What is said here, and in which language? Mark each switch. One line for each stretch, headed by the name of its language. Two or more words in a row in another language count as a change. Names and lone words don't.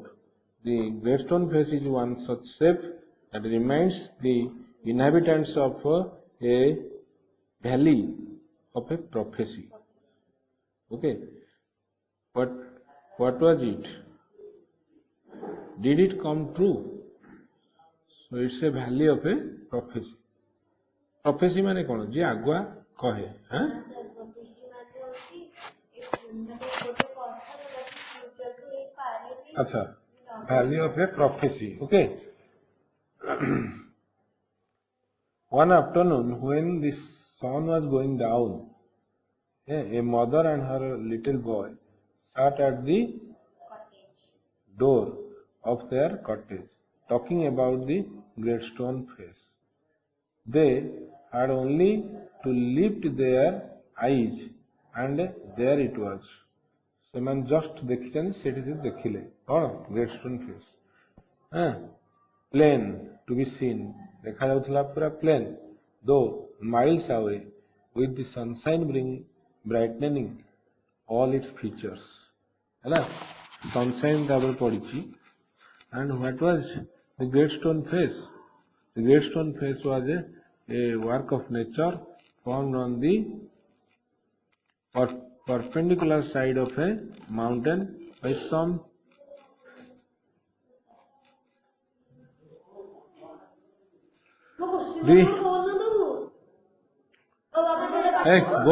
English: The great stone face is one such shape that reminds the inhabitants of a valley of a prophecy. Okay, but what was it? Did it come true? So it's a valley of a prophecy. Prophecy
Hindi: माने कौन? जी आगुआ कहे, हाँ? अच्छा,
English: valley of a prophecy. Okay. One afternoon, when the sun was going down, a mother and her little boy sat at the door of their cottage, talking about the great stone face. They had only to lift their eyes, and there it was.
Odia: ସେମାନେ ଜଷ୍ଟ ଦେଖିଛନ୍ତି ସେଠି ଦେଖିଲେ କଣ
English: great stone face plain to be seen
Odia: ଦେଖାଯାଉଥିଲା ପୁରା
English: plain two miles away with the sunshine brightening all its features
Odia: ହେଲା sunshine ତାପରେ ପଡିଛି
English: and what was the great stone face? The great stone face was a work of nature formed on the perpendicular side of a mountain by some Hey, go.